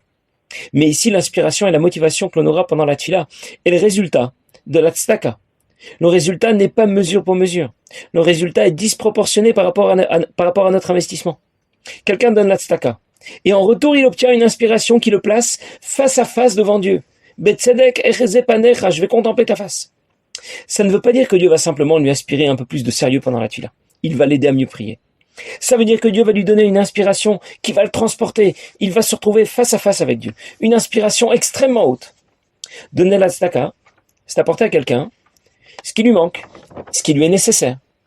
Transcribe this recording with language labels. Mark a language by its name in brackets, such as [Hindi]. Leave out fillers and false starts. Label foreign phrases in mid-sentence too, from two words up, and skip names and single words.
[French] Mais ici, l'inspiration et la motivation que l'on aura pendant la tfila est le résultat de la tzedaka. Le résultat n'est pas mesure pour mesure. Le résultat est disproportionné par rapport à notre investissement. Quelqu'un donne la tzedaka. Et en retour, il obtient une inspiration qui le place face à face devant Dieu. [Hebrew] בצדק אחזה פניך, [French] je vais contempler ta face. Ça ne veut pas dire que Dieu va simplement lui inspirer un peu plus de sérieux pendant la tfila. Il va l'aider à mieux prier. Ça veut dire que Dieu va lui donner une inspiration qui va le transporter. Il va se retrouver face à face avec Dieu. Une inspiration extrêmement haute. Donner la tzedaka, c'est apporter à quelqu'un ce qui lui manque, ce qui lui est nécessaire.